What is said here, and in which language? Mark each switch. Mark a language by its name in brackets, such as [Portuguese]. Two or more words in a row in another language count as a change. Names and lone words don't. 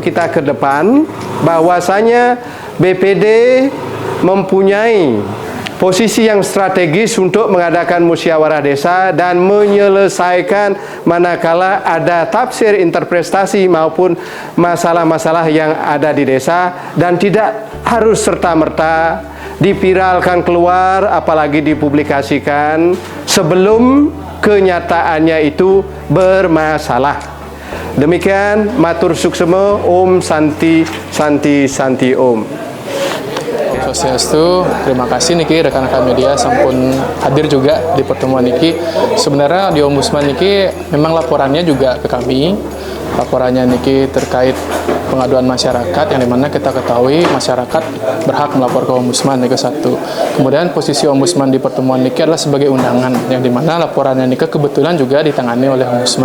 [Indonesian] kita ke depan bahwasanya BPD mempunyai posisi yang strategis untuk mengadakan musyawarah desa dan menyelesaikan manakala ada tafsir interpretasi maupun masalah-masalah yang ada di desa, dan tidak harus serta-merta dipiralkan keluar apalagi dipublikasikan sebelum kenyataannya itu bermasalah. Demikian, [Balinese] matur suksema, Om Santi Santi Santi Om. Swastiastu, [Indonesian] terima kasih niki rekan-rekan media sampun hadir juga di pertemuan niki. Sebenarnya di Ombudsman niki memang laporannya juga ke kami. Laporannya niki terkait pengaduan masyarakat yang dimana kita ketahui masyarakat berhak melapor ke Ombudsman niki satu. Kemudian posisi Ombudsman di pertemuan niki adalah sebagai undangan yang dimana laporannya niki kebetulan juga ditangani oleh Ombudsman.